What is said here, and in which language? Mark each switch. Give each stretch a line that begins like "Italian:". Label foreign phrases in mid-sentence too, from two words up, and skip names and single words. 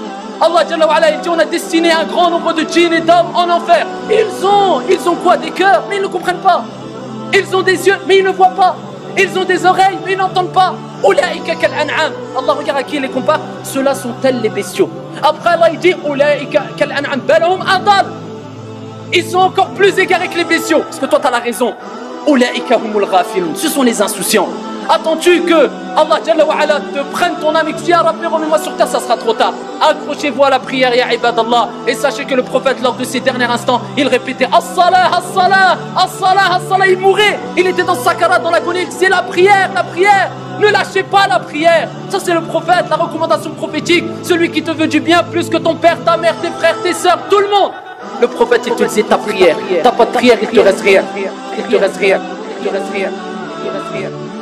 French: Allah
Arabic: جل وعلا,
French: il dit: on a destiné un grand nombre de djinns et d'hommes en enfer. Ils ont quoi? Des cœurs, mais ils ne comprennent pas. Ils ont des yeux, mais ils ne voient pas. Ils ont des oreilles, mais ils n'entendent pas.
Arabic: أولئك كالأنعام.
French: Allah regarde à qui il les compare. Ceux-là sont tels les bestiaux. Après Allah il dit:
Arabic: أولئك كالأنعام بل هم أضل.
French: Ils sont encore plus égarés que les bestiaux. Parce que toi tu as la raison.
Arabic: أولئك هم الغافلون.
French: Ce sont les insouciants. Attends-tu que Allah
Arabic: جل وعلا
French: te prenne ton âme et que tu dis: ah Rabbi, remets-moi sur terre? Ça sera trop tard. Accrochez-vous à la prière,
Arabic: يا عباد الله.
French: Et sachez que le prophète, lors de ses derniers instants, il répétait:
Arabic: الصلاة الصلاة الصلاة الصلاة.
French: Il mourait, il était dans Sakara, dans l'agonie. Il disait: la prière, la prière. Ne lâchez pas la prière. Ça c'est le prophète, la recommandation prophétique. Celui qui te veut du bien plus que ton père, ta mère, tes frères, tes sœurs, tout le monde. Le prophète il te disait: ta prière. T'as pas de prière, il te reste rien. Il te reste rien. Il te reste rien. Il te reste rien.